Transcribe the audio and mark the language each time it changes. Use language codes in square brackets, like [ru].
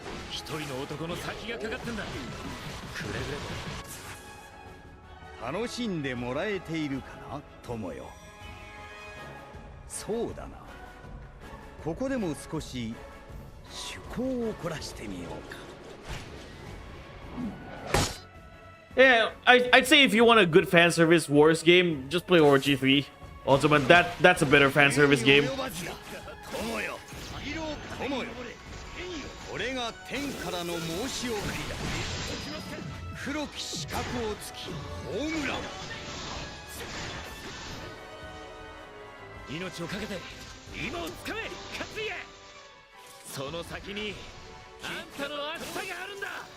[ja] 一人の男の先がかかってんだ。くれぐれも楽しんでもらえているかな、友よ。そうだな。ここでも少し趣向を凝らしてみようか。 [en] Yeah, I'd say if you want a good fan service Wars game, just play RG3 Ultimate. That's a better fan service game. [ja] 友よ、友よ。これが天からの申し送りだ。黒き四角をつきホームラン。命をかけて今をつかめ勝つや。その先にあんたの明日があるんだ。